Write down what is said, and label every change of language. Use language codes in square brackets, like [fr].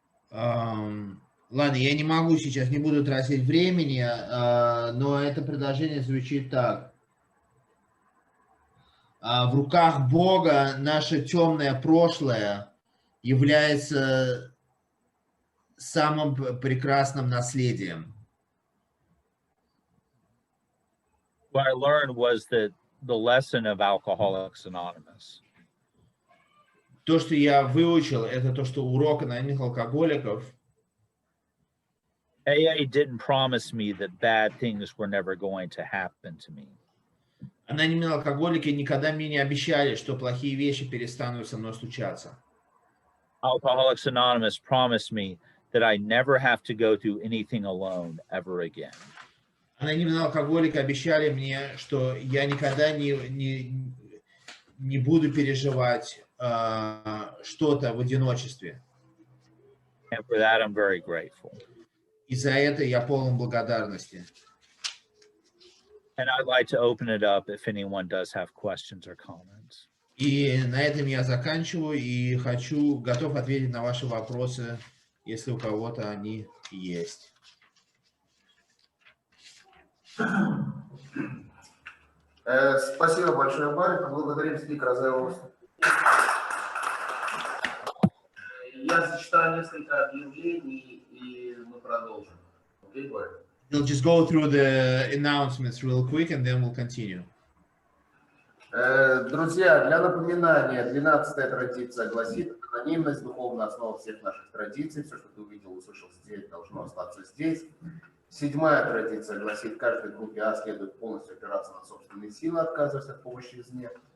[ru] Ладно, я не могу сейчас, не буду тратить времени, но это предложение звучит так. В руках Бога наше темное прошлое является самым прекрасным наследием. [en] What I learned was that the lesson of Alcoholics Anonymous. [ru] То, что я выучил, это то, что урок анонимных алкоголиков. [en] AA didn't promise me that bad things were never going to happen to me. [ru] Анонимные алкоголики никогда мне не обещали, что плохие вещи перестанут со мной случаться. [en] Alcoholics Anonymous promised me that I never have to go through anything alone ever again. [ru] Анонимные алкоголики обещали мне, что я никогда не буду переживать что-то в одиночестве. [en] And for that, I'm very grateful. [ru] И за это я полон благодарности. [en] And I'd like to open it up if anyone does have questions or comments. [ru] И на этом я заканчиваю и готов ответить на ваши вопросы, если у кого-то они есть. Спасибо большое, Бари. Поблагодарим спикера за его. Я зачитаю несколько объявлений, и мы продолжим. Окей, Бари? [en] We'll just go through the announcements real quick, and then we'll continue. [ru] Друзья, для напоминания, 12-я традиция гласит: анонимность, духовная основа всех наших традиций. Все, что ты увидел, услышал здесь, должно остаться здесь. 7-я традиция гласит: каждой группе А следует полностью опираться на собственные силы, отказываясь от помощи извне.